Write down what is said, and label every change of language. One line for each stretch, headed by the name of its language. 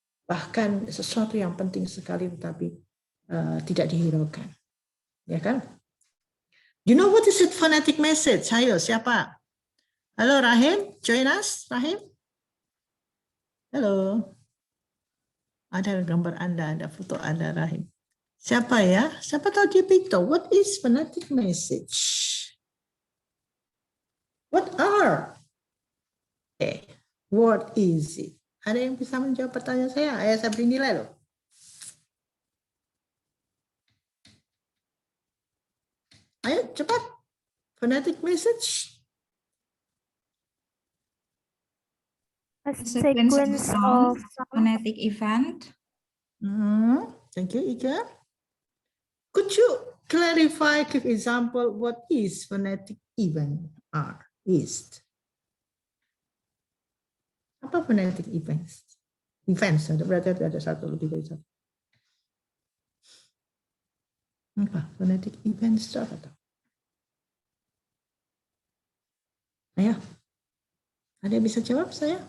Indonesian: Bahkan sesuatu yang penting sekali tetapi tidak dihiraukan. Ya kan?
English: You know what is it phonetic message?
Indonesian: Ayo, siapa? Halo
English: Rahim, join us, Rahim.
Indonesian: Halo. Ada gambar Anda, ada foto Anda, Rahim. Siapa ya? Siapa tahu dia Pito?
English: What is phonetic message? What are? Okay. What is it?
Indonesian: Ada yang bisa menjawab pertanyaan saya? Ayah saya beri nilai loh. Ayo cepat. Phonetic message.
English: A Sequence of sequence of sounds, phonetic event. Thank you, Ika. Could you clarify, give example, what is phonetic event is?
Indonesian: Apa phonetic events? Events, berarti ada satu lebih dari satu. Apa phonetic events itu apa? Ayo, ada yang bisa jawab saya?